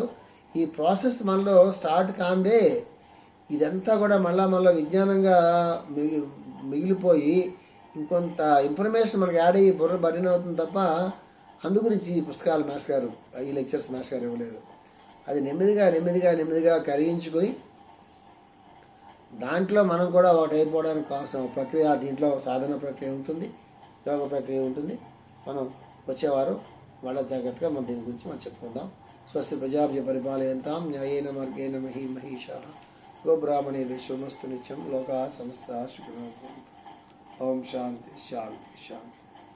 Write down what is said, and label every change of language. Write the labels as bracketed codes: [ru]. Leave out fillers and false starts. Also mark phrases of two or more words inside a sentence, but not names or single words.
[te] ఈ ప్రాసెస్ మనలో స్టార్ట్ కాందే ఇదంతా కూడా మళ్ళా విజ్ఞానంగా మిగిలిపోయి ఇంకొంత ఇన్ఫర్మేషన్ మనకు యాడ్ అయ్యి బుర్ర బరిన అవుతుంది తప్ప అందు గురించి ఈ పుస్తకాలు మాస్టర్ గారు, ఈ [en] lectures master [te] గారు ఇవ్వలేదు. అది నెమ్మదిగా కరిగించుకొని దాంట్లో మనం కూడా ఒకటి అయిపోవడానికి కావాల్సిన ప్రక్రియ, దీంట్లో సాధన ప్రక్రియ ఉంటుంది, యోగ ప్రక్రియ ఉంటుంది. మనం వచ్చేవారు వాళ్ళ జాగ్రత్తగా మనం దీని గురించి మనం చెప్పుకుందాం. [sa] స్వస్తి ప్రజాభ్య పరిపాలయంతాం న్యాయేన మార్గేణ మహిషా గోబ్రాహ్మణే విశ్వమస్తు నిత్యం లోకా సమస్త సుఖినో భవంతు. ఓం శాంతి శాంతి శాంతి.